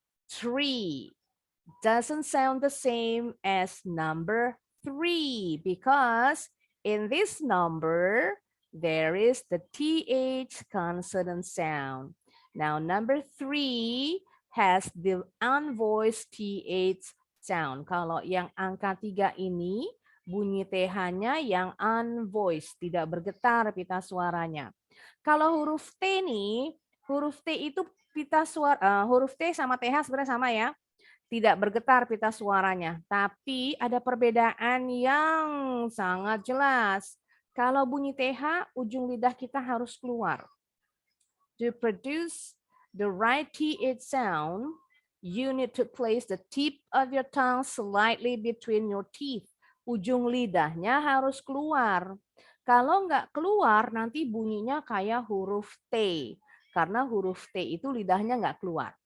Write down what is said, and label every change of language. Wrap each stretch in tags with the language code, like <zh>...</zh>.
<en>Tree doesn't sound the same as number 3 because in this number, there is the TH consonant sound. Now, number 3 has the unvoiced TH sound.</en> <id>Kalau yang angka 3 ini, bunyi TH-nya yang unvoiced, tidak bergetar pita suaranya. Kalau huruf T nih, huruf T itu pita suara, huruf T sama TH sebenarnya sama ya. Tidak bergetar pita suaranya, tapi ada perbedaan yang sangat jelas. Kalau bunyi TH, ujung lidah kita harus keluar.</id> <en>To produce the right TH sound, you need to place the tip of your tongue slightly between your teeth.</en> <id>Ujung lidahnya harus keluar. Kalau nggak keluar, nanti bunyinya kayak huruf T. Karena huruf T itu lidahnya nggak keluar.</id>